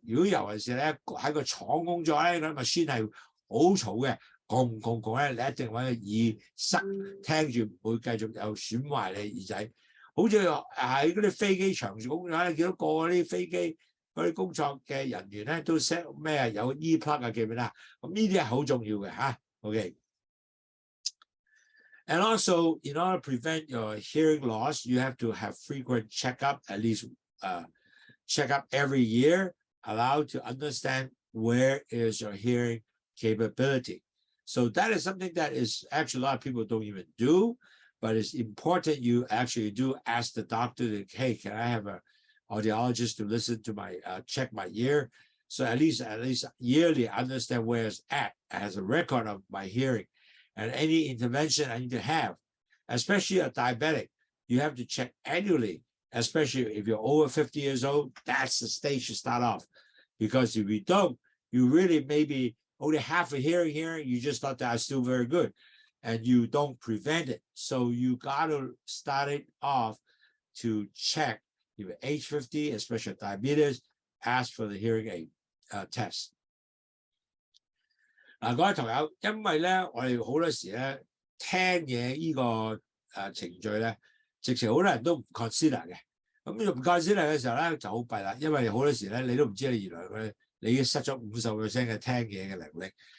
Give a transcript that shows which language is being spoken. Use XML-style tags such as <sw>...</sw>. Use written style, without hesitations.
<yue>如果尤其是咧喺個廠工作咧，嗰啲 machine 係好嘈嘅，轟咧，你一定揾個耳塞聽住，唔會繼續有損壞你耳仔。好似喺嗰啲飛機場工作咧，見到個啲飛機嗰啲工作嘅人員咧都 set 咩有 earplug 啊，記唔記得？咁呢啲係好重要嘅嚇。OK。</yue> <en>And also, in order to prevent your hearing loss, you have to have frequent checkup, at least checkup every year, allowed to understand where is your hearing capability. So that is something that is actually a lot of people don't even do, but it's important you actually do ask the doctor, hey, can I have an audiologist to listen to my, check my ear? So at least yearly understand where it's at as a record of my hearing. And any intervention I need to have, especially a diabetic, you have to check annually, especially if you're over 50 years old, that's the stage to start off. Because if you don't, you really maybe only half a hearing, you just thought that was still very good, and you don't prevent it. So you got to start it off to check if you're age 50, especially diabetes, ask for the hearing aid test。</en> <yue>嗱，各位同友，因為咧，我哋好多時咧聽嘢呢個程序咧，直情好多人都唔 consider 嘅。咁唔 consider 嘅時候咧就好弊啦，因為好多時咧你都唔知你原來你已經失咗50%嘅聽嘢嘅能力。</yue>